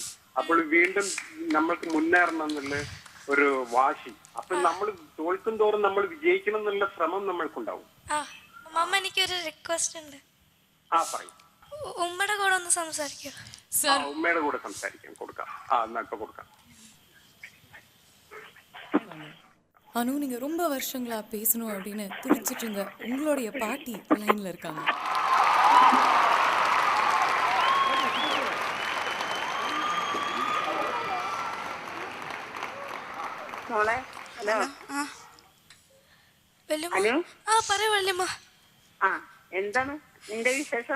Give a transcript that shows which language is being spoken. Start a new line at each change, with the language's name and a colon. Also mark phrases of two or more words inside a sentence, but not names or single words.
Malayalam: അപ്പോൾ വീണ്ടും നമ്മൾക്ക് മുന്നേറണം എന്നുള്ള ഒരു വാശി. അപ്പൊ നമ്മൾ തോൽക്കും തോറും നമ്മൾ വിജയിക്കണം എന്നുള്ള ശ്രമം നമ്മൾക്കുണ്ടാവും. എനിക്കൊരു റിക്വസ്റ്റ് ഉണ്ട്. പറയും. ഉമ്മയുടെ കൂടെ ഒന്ന് സംസാരിക്കോ? ഉമ്മയുടെ കൂടെ സംസാരിക്കാൻ കൊടുക്കാം. എന്നാ ഇപ്പൊ കൊടുക്കാം.
Tamil: அனு, நீங்கள் ரொம்ப வருஷங்களா பேசணும் அப்படின்னு துடிச்சிட்டு இருந்த உங்களுடைய பாட்டி லைனில் இருக்காங்க.
Malayalam: എന്താണ് നിന്റെ വിശേഷം?